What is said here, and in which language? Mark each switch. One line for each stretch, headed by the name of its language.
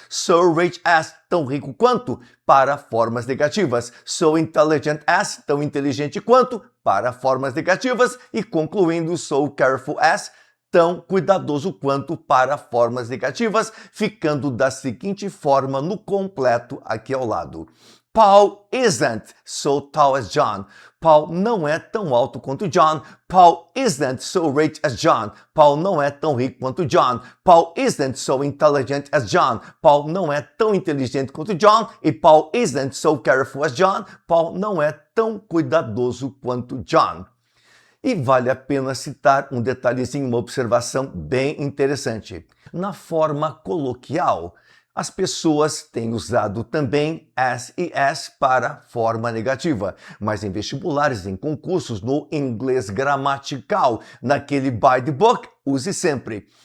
English: So rich as,
Portuguese: tão rico quanto, para formas negativas.
English: So intelligent as,
Portuguese: tão inteligente quanto, para formas negativas. E concluindo,
English: so careful as,
Portuguese: tão cuidadoso quanto, para formas negativas, ficando da seguinte forma no completo aqui ao lado.
English: Paul isn't so tall as John.
Portuguese: Paul não é tão alto quanto John.
English: Paul isn't so rich as John.
Portuguese: Paul não é tão rico quanto John.
English: Paul isn't so intelligent as John.
Portuguese: Paul não é tão inteligente quanto John.
English: E Paul isn't so careful as John.
Portuguese: Paul não é tão cuidadoso quanto John. E vale a pena citar um detalhezinho, uma observação bem interessante. Na forma coloquial, as pessoas têm usado também as e as para forma negativa, mas em vestibulares, em concursos, no inglês gramatical, naquele
English: by the book,
Portuguese: use sempre.